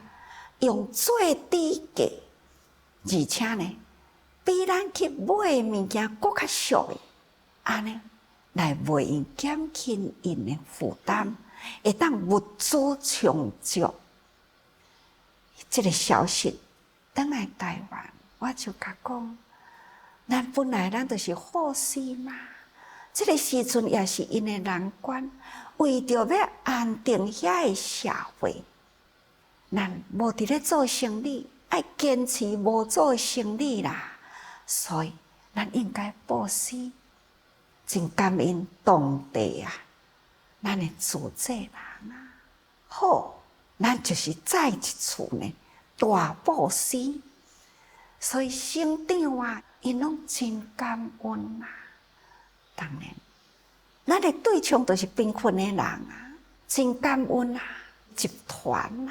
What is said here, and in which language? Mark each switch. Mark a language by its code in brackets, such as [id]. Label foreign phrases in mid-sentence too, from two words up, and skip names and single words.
[nan] 用最低价，而且呢，比咱去买物件搁较俗的，安尼来为因减轻因的负担，会当物资充足。这个消息转来台湾，我就甲讲，咱本来咱就是护士嘛，这个时阵也是因的难关，为着要安定遐个社会。咱无伫咧做生意，爱坚持无做生意啦。所以，咱应该布施，真感恩当地啊，咱的主祭人啊。好，咱就是再一次呢大布施。所以省长啊，因拢真感恩啊。当然，咱的对象都是贫困的人啊，真感恩啊，集团啊。